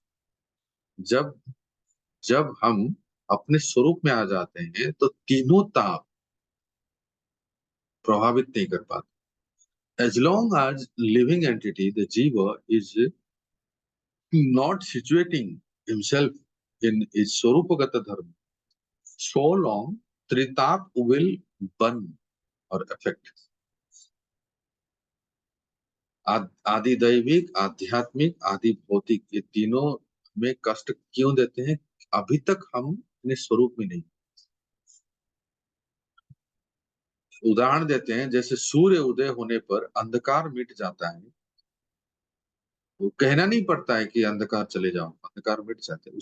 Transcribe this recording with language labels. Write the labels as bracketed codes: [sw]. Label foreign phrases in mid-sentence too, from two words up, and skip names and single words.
[hi] जब हम अपने स्वरूप में आ जाते हैं तो तीनों ताप प्रभावित नहीं कर पाते। [en] as long as living entity the जीव is not situating himself in his [hi] स्वरूपगत धर्म, [en] so long त्रिताप will burn और affect। [hi] आदि दैविक, आध्यात्मिक, आदि भौतिक, ये तीनों में कष्ट क्यों देते हैं? अभी तक हम अपने स्वरूप में नहीं। उदाहरण देते हैं, जैसे सूर्य उदय होने पर अंधकार मिट जाता है, वो कहना नहीं पड़ता है कि अंधकार चले जाओ, अंधकार मिट जाते हैं।